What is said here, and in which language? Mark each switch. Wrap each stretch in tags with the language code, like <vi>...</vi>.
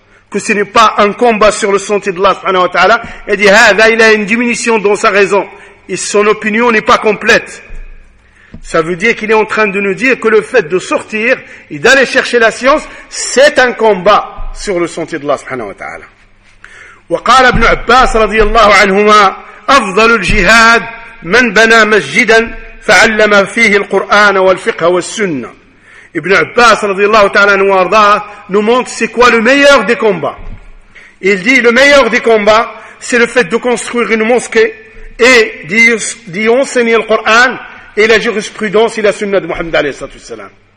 <fr>que ce n'est pas un combat sur le sentier de Allah subhanahu wa ta'ala il dit هذا il a une diminution dans sa raison Et son opinion n'est pas complète. Ça veut dire qu'il est en train de nous dire que le fait de sortir et d'aller chercher la science, c'est un combat sur le sentier d'Allah subhanahu wa ta'ala.</fr> <ar>وقال ابن عباس رضي الله عنهما أفضل الجهاد من بنى مسجدا فعلم فيه القرآن والفقه والسنة.</ar> <fr>ابن عباس</fr> <ar>رضي الله تعالى عنه وارضاه</ar> <fr>nous montre c'est quoi le meilleur des combats. Il dit le meilleur des combats c'est le fait de construire une mosquée et d'y enseigner le Coran et la jurisprudence et la sunna de Mohammed عليه الصلاة والسلام.</fr>